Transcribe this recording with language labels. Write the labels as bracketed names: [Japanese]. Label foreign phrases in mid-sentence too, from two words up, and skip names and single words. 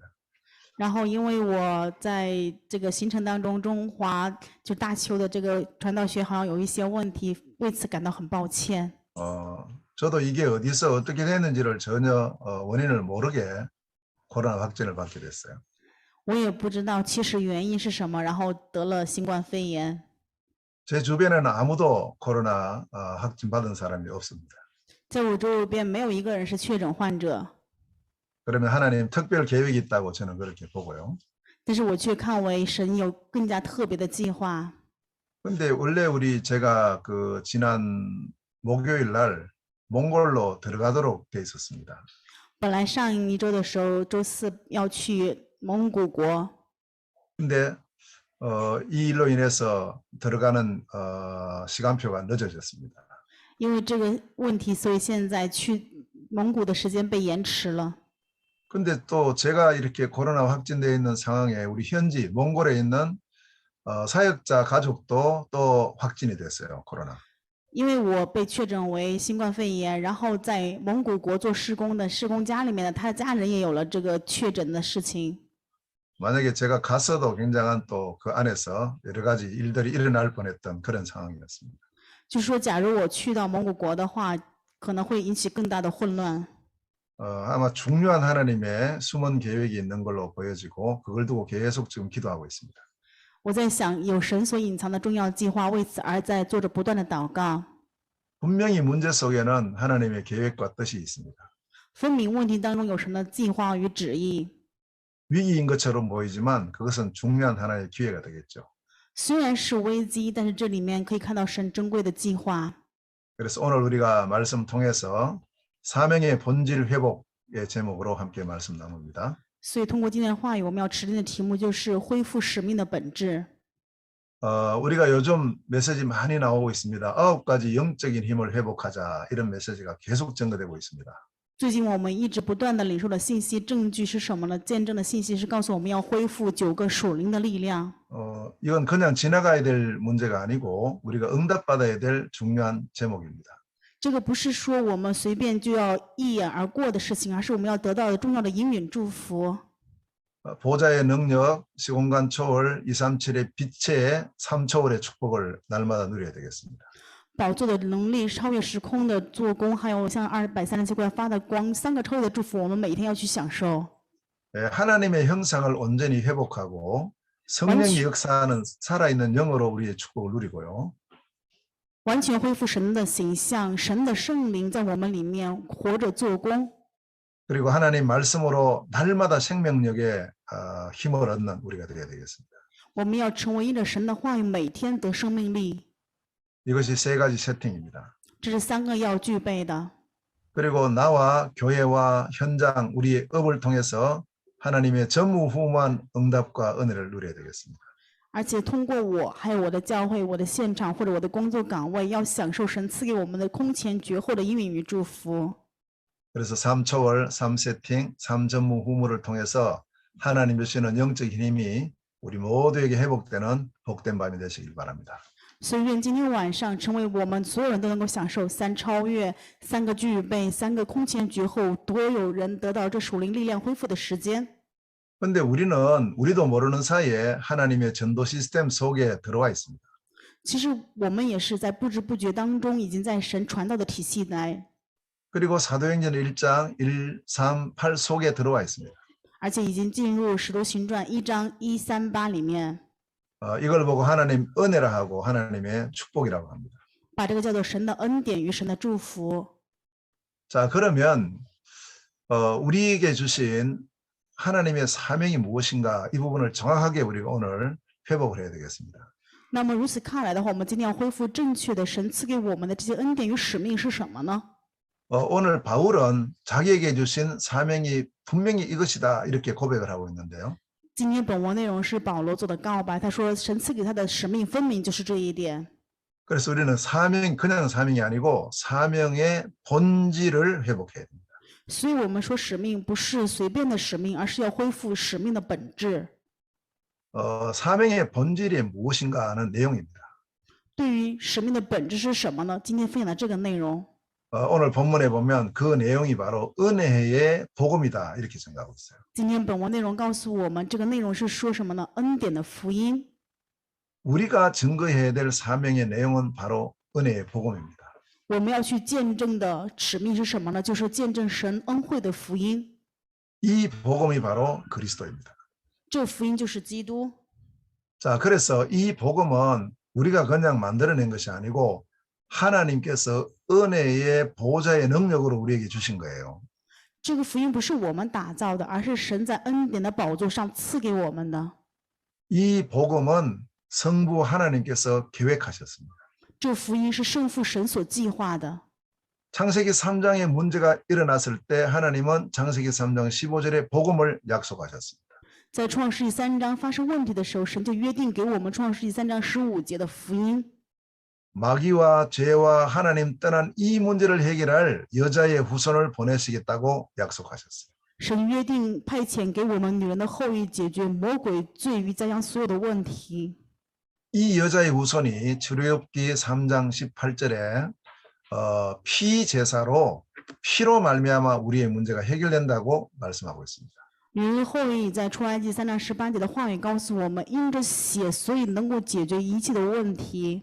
[Chinese] 然后，因为我在这个行程当中，中华就大邱的这个传道学好像有一些问题，为此感到很抱歉。 [Korean] 저도 이게 어디서 어떻게 됐는지를 전혀 원인을 모르게 코로나 확진을 받게 됐어요. [Chinese] 我也不知道其实原因是什么，然后得了新冠肺炎。 [Korean] 제 주변에는 아무도 코로나 확진 받은 사람이 없습니다. [Chinese] 在我周边没有一个人是确诊患者， [Korean] 그러면 하나님 특별 계획이 있다고 저는 그렇게 보고요. [Chinese] 但是我却看为神有更加特别的计划。 [Korean] 근데 원래 제가 그 지난 목요일 날 몽골로 들어가도록 돼 있었습니다. [Chinese] 本来上一周的时候，周四要去蒙古国， [Korean] 근데 이 일로 인해서 들어가는 시간표가 늦어졌습니다. [Chinese] 因为这个问题，所以现在去蒙古的时间被延迟了。 [Korean] 근데 또 제가 이렇게 코로나 확진되어 있는 상황에 우리 현지 몽골에 있는 사역자 가족도 또 확진이 됐어요. 코로나. [Chinese] 因为我被确诊为新冠肺炎，然后在蒙古国做施工的施工家里面的他的家人也有了这个确诊的事情。 [Korean] 만약에 제가 갔어도 굉장한 또 그 안에서 여러 가지 일들이 일어날 뻔했던 그런 상황이었습니다. [Chinese] 就说假如我去到蒙古国的话，可能会引起更大的混乱。 [Korean] 아마 중요한 하나님의 숨은 계획이 있는 걸로 보여지고 그걸 두고 계속 지금 기도하고 있습니다. [Chinese] 我在想，有神所隐藏的重要计划，为此而在做着不断的祷告。 [Korean] 분명히 문제 속에는 하나님의 계획과 뜻이 있습니다. [Chinese] 分明问题当中有神的计划与旨意， [Korean] 위기인 것처럼 보이지만 그것은 중요한 하나의 기회가 되겠죠. [Chinese] 虽然是危机，但是这里面可以看到神珍贵的计划。 [Korean] 그래서 오늘 우리가 말씀 통해서 사명의 본질 회복의 제목으로 함께 말씀 나눕니다. [Chinese] 所以通过今天的话语，我们要持定的题目就是恢复使命的本质。 [Korean] 우리가 요즘 메시지 많이 나오고 있습니다. 9가지 영적인 힘을 회복하자 이런 메시지가 계속 전거되고 있습니다. [Chinese] 最近我们一直不断的领受的信息，证据是什么呢？见证的信息是告诉我们要恢复9个属灵的力量。 [Korean] 이건 그냥 지나가야 될 문제가 아니고 우리가 응답받아야 될 중요한 제목입니다. [Chinese] 这个不是说我们随便就要一眼而过的事情，而是我们要得到的重要的应允祝福。 [Korean] 보좌의 능력, 시공간 초월, 237의 빛의 3초월의 축복을 날마다 누려야 되겠습니다. [Chinese] 宝座的能力超越时空的做工，还有像237块发的光，3个超越的祝福，我们每天要去享受。 [Korean] 하나님의 형상을 온전히 회복하고 성령의 역사는 살아있는 영으로 우리의 축복을 누리고요. [Chinese] 完全恢复神的形象，神的圣灵在我们里面活着做工。 [Korean] 그리고 하나님 말씀으로 날마다 생명력에 힘을 얻는 우리가 되어야 되겠습니다. [Chinese] 我们要成为因着神的话语，每天得生命力。 [Korean] 이것이 3가지 세팅입니다. [Chinese] 这是3个要具备的。 [Korean] 그리고 나와 교회와 현장, 우리의 업을 통해서 하나님의 전무후무한 응답과 은혜를 누려야 되겠습니다. [Chinese] 而且通过我，还有我的教会、我的现场或者我的工作岗位，要享受神赐给我们的空前绝后的应允与祝福。 [Korean] 그래서 3초월, 3세팅, 3전무후무를 통해서 하나님 주시는 영적인 힘이 우리 모두에게 회복되는 복된 밤이 되시길 바랍니다. [Chinese] 所以愿今天晚上成为我们所有人都能够享受3超越、3个具备、3个空前绝后，多有人得到这属灵力量恢复的时间。 [Korean] 그런데 우리도 모르는 사이에 하나님의 전도 시스템 속에 들어와 있습니다. [Chinese] 其实我们也是在不知不觉当中，已经在神传道的体系内， [Korean] 그리고 사도행전 1장 1, 3, 8 속에 들어와 있습니다. [Chinese] 而且已经进入使徒行传1章138里面， [Korean] 이걸 보고 하나님 은혜라 하고 하나님의 축복이라고 합니다. [Chinese] 把这个叫做神的恩典与神的祝福。 [Korean] 자, 그러면 우리에게 주신 하나님의 사명이 무엇인가 이 부분을 정확하게 우리가 오늘 회복을 해야 되겠습니다. [Chinese] 那么如此看来的话，我们今天要恢复正确的神赐给我们的这些恩典与使命是什么呢？ [Korean] 오늘 바울은 자기에게 주신 사명이 분명히 이것이다 이렇게 고백을 하고 있는데요. [Chinese] 今天本文内容是保罗做的告白，他说神赐给他的使命分明就是这一点。 [Korean] 그래서 우리는 그냥 사명이 아니고 사명의 본질을 회복해야 됩니다. [Chinese] 所以我们说使命不是随便的使命，而是要恢复使命的本质。 [Korean] 사명의 본질이 무엇인가 하는 내용입니다. [Chinese] 对于使命的本质是什么呢？今天分享的这个内容， [Korean] 오늘 본문에 보면 그 내용이 바로 은혜의 복음이다 이렇게 생각하고 있어요. [Chinese] 今天本文内容告诉我们，这个内容是说什么呢？恩典的福音。 [Korean] 우리가 증거해야 될 사명의 내용은 바로 은혜의 복음입니다. [Chinese] 我们要去见证的使命是什么呢？就是见证神恩惠的福音。 [Korean] 이 복음이 바로 그리스도입니다. [Chinese] 这福音就是基督。 [Korean] 자, 그래서 이 복음은 우리가 그냥 만들어낸 것이 아니고 하나님께서 은혜의 보좌의 능력으로 우리에게 주신 거예요. [Chinese] 这个福音不是我们打造的，而是神在恩典的宝座上赐给我们的。 [Korean] 이 복음은 성부 하나님께서 계획하셨습니다. [Chinese] 这福音是圣父神所计划的。 [Korean] 창세기 3장에 문제가 일어났을 때 하나님은 창세기 3장 15절에 복음을 약속하셨습니다. [Chinese] 在创世纪3章发生问题的时候，神就约定给我们创世纪3章15节的福音。 [Korean] 마귀와 죄와 하나님 떠난 이 문제를 해결할 여자의 후손을 보내시겠다고 약속하셨어요. [Chinese] 神约定派遣给我们女人的后裔解决魔鬼罪与灾殃所有的问题。 [Korean] 이 여자의 후손이 출애굽기 3장 18절에 피제사로 피로 말미암아 우리의 문제가 해결된다고 말씀하고 있습니다. [Chinese] 女人后裔在出埃及3章18节的话语告诉我们，因着血，所以能够解决一切的问题。